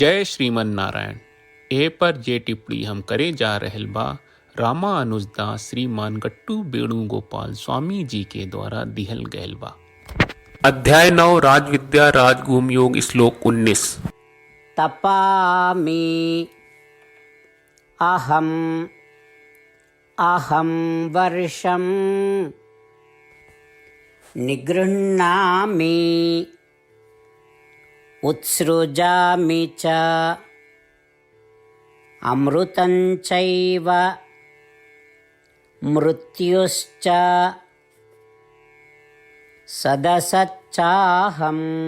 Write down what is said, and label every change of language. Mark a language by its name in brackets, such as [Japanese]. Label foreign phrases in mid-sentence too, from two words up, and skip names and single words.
[Bhojpuri] जय श्रीमन नारायण। ए पर जे टिप्पणी हम करे जा रहल बा रामानुजदास श्रीमान गट्टू वेणुगोपाल स्वामी जी के द्वारा दिहल गयल बा। अध्याय 9 राजविद्या राजगुम योग श्लोक 19। [Sanskrit] तपामि अहम वर्षम निगृह्णामि उत्सृजामि च अमृतं चैव मृत्युश्च सदसच्चाहम्।